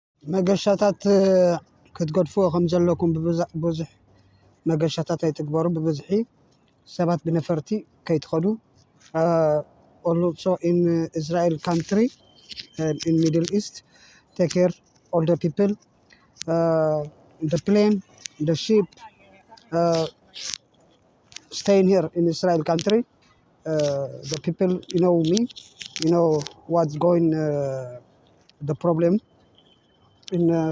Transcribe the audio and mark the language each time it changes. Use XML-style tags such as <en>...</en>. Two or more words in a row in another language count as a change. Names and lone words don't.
<ti>መገሻታት ክትገድፍዎ ከም ዘለኩም ብዙሕ መገሻታት ኣይትግበሩ ብብዝሒ ሰባት ብነፈርቲ ከይትኸዱ</ti> <en>also in Israel country and in Middle East take care all the people the plane the ship staying here in Israel country the people you know me you know what's going the problem in</en>